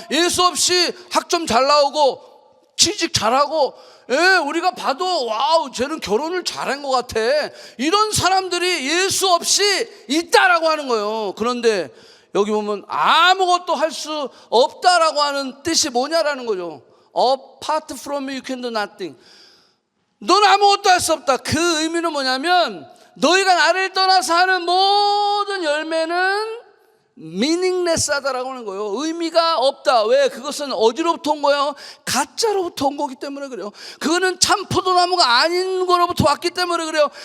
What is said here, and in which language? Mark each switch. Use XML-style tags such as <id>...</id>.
<ko>예수 없이 학점 잘 나오고 취직 잘하고, 예, 우리가 봐도 와우 쟤는 결혼을 잘한 것 같아, 이런 사람들이 예수 없이 있다라고 하는 거예요. 그런데 여기 보면 아무것도 할 수 없다라고 하는 뜻이 뭐냐라는 거죠.</ko> <en>Apart from me you can do nothing.</en> <ko>넌 아무것도 할 수 없다. 그 의미는 뭐냐면, 너희가 나를 떠나서 하는 모든 열매는 meaningless 하다라고 하는 거예요. 의미가 없다. 왜? 그것은 어디로부터 온 거예요? 가짜로부터 온 거기 때문에 그래요. 그거는 참 포도나무가 아닌 거로부터 왔기 때문에 그래요.</ko>